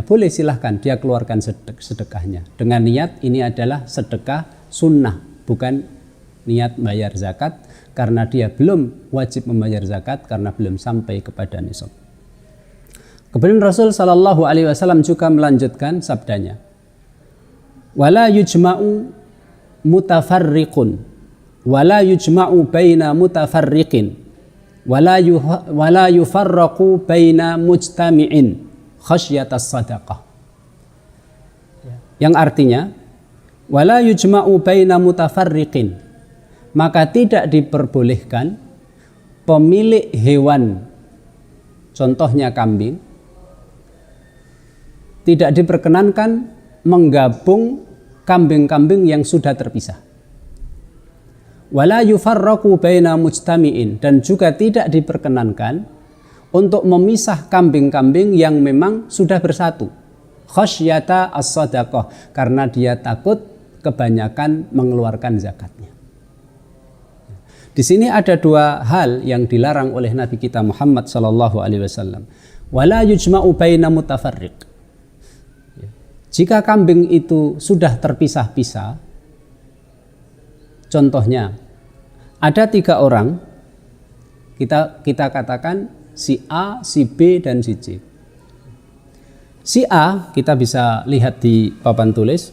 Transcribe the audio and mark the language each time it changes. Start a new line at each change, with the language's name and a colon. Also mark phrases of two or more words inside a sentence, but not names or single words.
Indonesian: Boleh, silahkan dia keluarkan sedekahnya. Dengan niat ini adalah sedekah sunnah, bukan niat bayar zakat, karena dia belum wajib membayar zakat karena belum sampai kepada nisab. Kemudian Rasul
Arabic: صلى الله عليه وسلم
Indonesian: juga melanjutkan sabdanya,
Arabic: ولا يجمع متفرق ولا يجمع بين متفرق ولا يفرق بين مجتمع خشية الصدقة.
Indonesian: Yang artinya
Arabic: ولا يجمع بين متفرق,
Indonesian: maka tidak diperbolehkan pemilik hewan, contohnya kambing, tidak diperkenankan menggabung kambing-kambing yang sudah terpisah.
Arabic: ولا يفرق بين مجتمع,
Indonesian: dan juga tidak diperkenankan untuk memisah kambing-kambing yang memang sudah bersatu.
Arabic: خشية الصدقة,
Indonesian: karena dia takut kebanyakan mengeluarkan zakatnya. Di sini ada dua hal yang dilarang oleh Nabi kita Muhammad
Arabic: صلى الله عليه وسلم. ولا يجمع بين متفرق.
Indonesian: Jika kambing itu sudah terpisah-pisah, contohnya ada 3 orang, kita katakan si A, si B, dan si C. Si A kita bisa lihat di papan tulis.